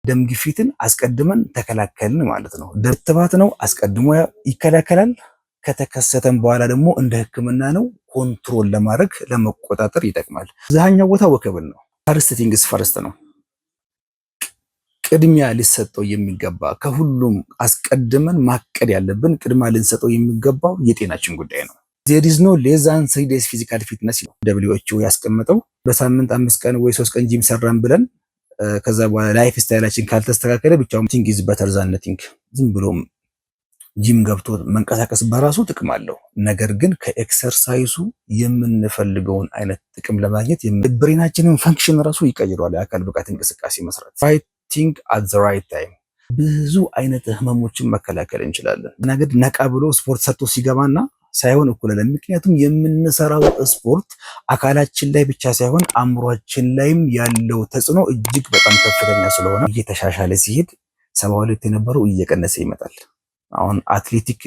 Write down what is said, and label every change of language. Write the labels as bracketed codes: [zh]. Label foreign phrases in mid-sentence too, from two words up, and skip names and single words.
[am] ደም ግፊትን አስቀድመን ተከላከልን ማለት ነው። ክትባት ነው አስቀድሞ ይከላከላል። ከተከሰተም በኋላ ደግሞ እንደ ሕክምና ነው ኮንትሮል ለማድረግ ለመቆጣጠር ይጠቅማል። አብዛኛው ቦታ ወከብል ነው። [en] first things first [am] ነው። ቅድሚያ ሊሰጠው የሚገባ ከሁሉም አስቀድመን ማቀድ ያለብን ቅድሚያ ልንሰጠው የሚገባው የጤናችን ጉዳይ ነው። [en] there is no less than 3 days physical fitness [am] ነው WHO ያስቀመጠው። በሳምንት 5 ቀን ወይ 3 ቀን ጂም ሰራን ብለን ከዛ በኋላ ላይፍ ስታይላችን ካልተስተካከለ ብቻውን [en] thing is better than nothing [am] ዝም ብሎ ጂም ገብቶ መንቀሳቀስ በራሱ ጥቅም አለው። ነገር ግን ከኤክሰርሳይሱ የምንፈልገውን አይነት ጥቅም ለማግኘት ብሬናችንን ፈንክሽን ራሱ ይቀይረዋል። የአካል ብቃት እንቅስቃሴ መስራት [en] right thing at the right time [am] ብዙ አይነት ህመሞችን መከላከል እንችላለን። ነገር ነቃ ብሎ ስፖርት ሰርቶ ሲገባና ሳይሆን እኩል አይደለም። ምክንያቱም የምንሰራው ስፖርት አካላችን ላይ ብቻ ሳይሆን አእምሯችን ላይም ያለው ተጽዕኖ እጅግ በጣም ከፍተኛ ስለሆነ እየተሻሻለ ሲሄድ 72 የነበረው እየቀነሰ ይመጣል። አሁን አትሌቲክ